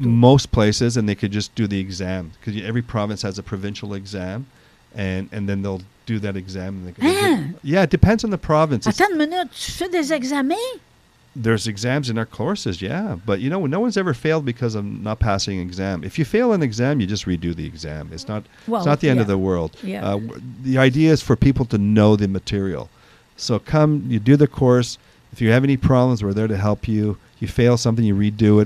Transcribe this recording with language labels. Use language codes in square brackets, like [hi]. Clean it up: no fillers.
[en] Most places, and they could just do the exam. Because every province has a provincial exam, and then they'll do that exam. Yeah, it depends on the province. [fr] Attends une minute, tu fais des examens? [en] There's exams in our courses, yeah. But, no one's ever failed because of not passing an exam. If you fail an exam, you just redo the exam. It's not the end of the world. Yeah. The idea is for people to know the material. So you do the course. If you have any problems, we're there to help you. You fail something, you redo it.